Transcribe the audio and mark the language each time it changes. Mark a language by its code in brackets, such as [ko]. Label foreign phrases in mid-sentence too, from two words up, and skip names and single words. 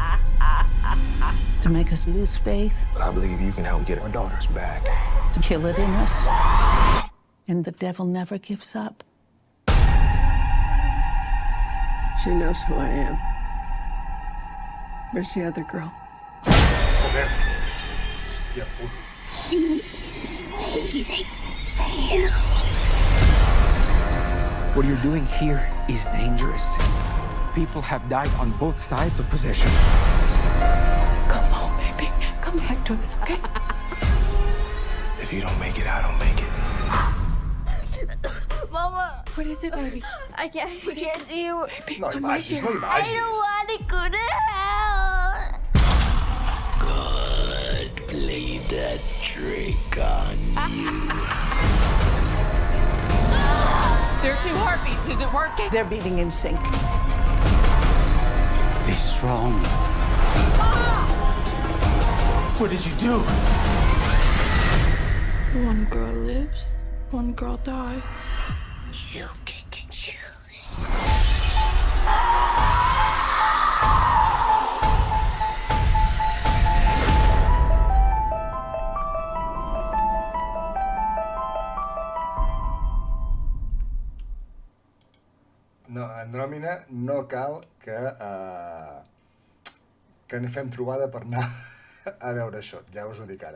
[en] to make us lose faith, But I believe you can help get our daughters back. to kill it in us. And the devil never gives up. She knows who I am. Where's the other girl? [ca] Joder. Hòstia puta. [en] What you're doing here is dangerous. People have died on both sides of possession. Come on, baby. Come back to us, okay? If you don't make it, I don't make it. Mama, What is it, baby? I can't hear you. [ca] No hi vagis, no hi [en] I [ca] vagis. [en] don't want to go to hell. Good. Play that trick on you. There are 2 heartbeats. Is it working? They're beating in sync. Be strong. What did you do? One girl lives, one girl dies. You get to choose. [ca] No, Andròmina, no cal que ne fem trobada per anar a veure això, ja us ho dic ara.